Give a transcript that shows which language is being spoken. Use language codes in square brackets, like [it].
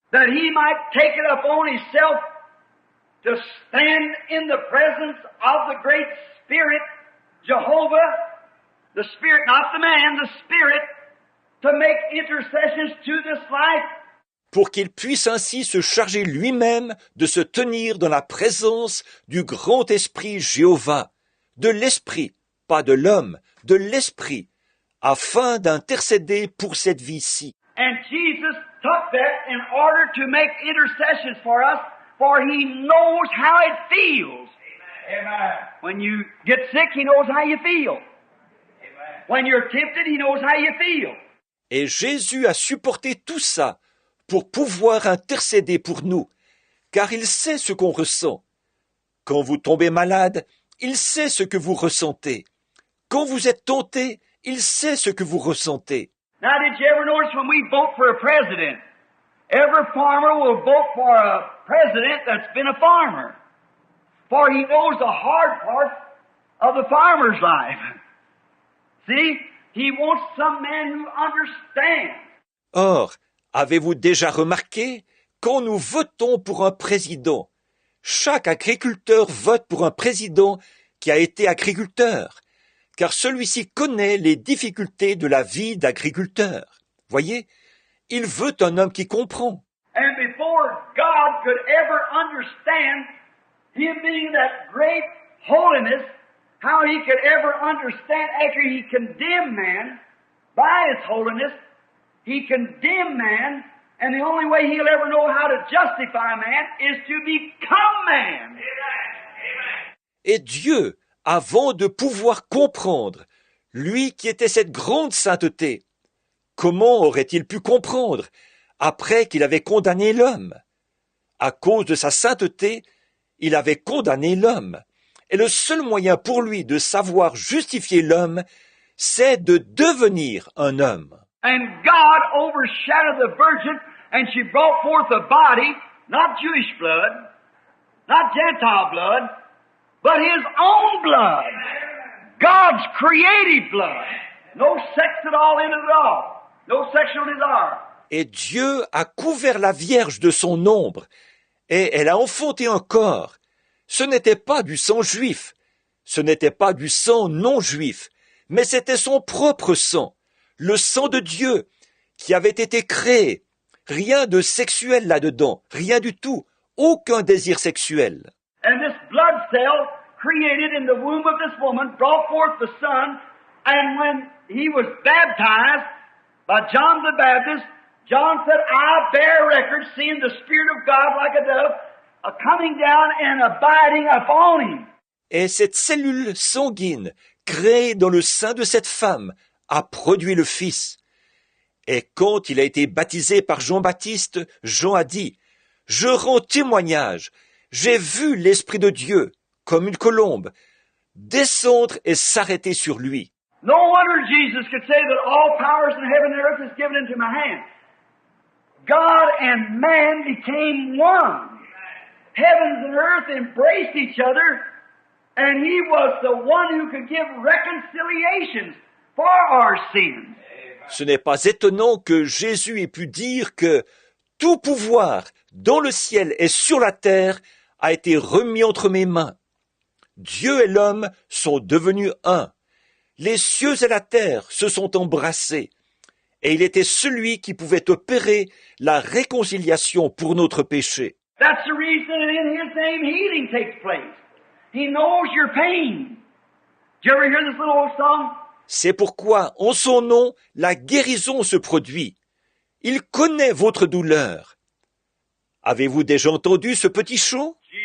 [en] That he might take it upon himself to stand in the presence of the great Spirit, Jehovah, the Spirit, not the man, the Spirit, to make intercessions to this life. [fr] Pour qu'il puisse ainsi se charger lui-même de se tenir dans la présence du grand esprit Jéhovah, de l'esprit, pas de l'homme, de l'esprit, afin d'intercéder pour cette vie-ci. [en] And Jesus took that in order to make intercessions for us, for he knows how it feels. Amen. When you get sick, he knows how you feel. Amen. When you're tempted, he knows how you feel. [fr] Et Jésus a supporté tout ça pour pouvoir intercéder pour nous, car il sait ce qu'on ressent. Quand vous tombez malade, il sait ce que vous ressentez. Quand vous êtes tenté, il sait ce que vous ressentez. [en] Now, did you ever notice when we vote for a president, every farmer will vote for a president that's been a farmer, for he knows the hard part of the farmer's life. See, he wants some man who understands. [fr] Or, avez-vous déjà remarqué, quand nous votons pour un président, chaque agriculteur vote pour un président qui a été agriculteur, car celui-ci connaît les difficultés de la vie d'agriculteur. Voyez, il veut un homme qui comprend. [en] And before God could ever understand him being that great holiness, how he could ever understand after he condemned man by his holiness, he condemned man, and the only way he'll ever know how to justify man is to become man. [fr] Et Dieu, avant de pouvoir comprendre, lui qui était cette grande sainteté, comment aurait-il pu comprendre après qu'il avait condamné l'homme? À cause de sa sainteté, il avait condamné l'homme. Et le seul moyen pour lui de savoir justifier l'homme, c'est de devenir un homme. [en] And God overshadowed the virgin, and she brought forth a body, not Jewish blood, not Gentile blood, but his own blood. God's creative blood. No sex at all in it at all. No sexual desire. [fr] Et Dieu a couvert la Vierge de son ombre, et elle a enfanté un corps. Ce n'était pas du sang juif, ce n'était pas du sang non juif, mais c'était son propre sang, le sang de Dieu, qui avait été créé. Rien de sexuel là-dedans, rien du tout, aucun désir sexuel. [en] And this blood cell created in the womb of this woman brought forth the Son, and when he was baptized by John the Baptist, John said, I bear record, seeing the Spirit of God like a dove, coming down and abiding upon him. [fr] Et cette cellule sanguine, créée dans le sein de cette femme, a produit le Fils. Et quand il a été baptisé par Jean-Baptiste, Jean a dit, « Je rends témoignage, j'ai vu l'Esprit de Dieu, comme une colombe, descendre et s'arrêter sur lui. » [en] No wonder Jesus could say that all powers in heaven and earth is given into my hand. God and man became one. Heavens and earth embraced each other, and he was the one who could give reconciliations for our sins. [fr] Ce n'est pas étonnant que Jésus ait pu dire que tout pouvoir dans le ciel et sur la terre a été remis entre mes mains. Dieu et l'homme sont devenus un. Les cieux et la terre se sont embrassés. Et il était celui qui pouvait opérer la réconciliation pour notre péché. [en] That's the reason in his name healing takes place. He knows your pain. Did you ever hear this little old song? [fr] C'est pourquoi, en son nom, la guérison se produit. Il connaît votre douleur. Avez-vous déjà entendu ce petit chant?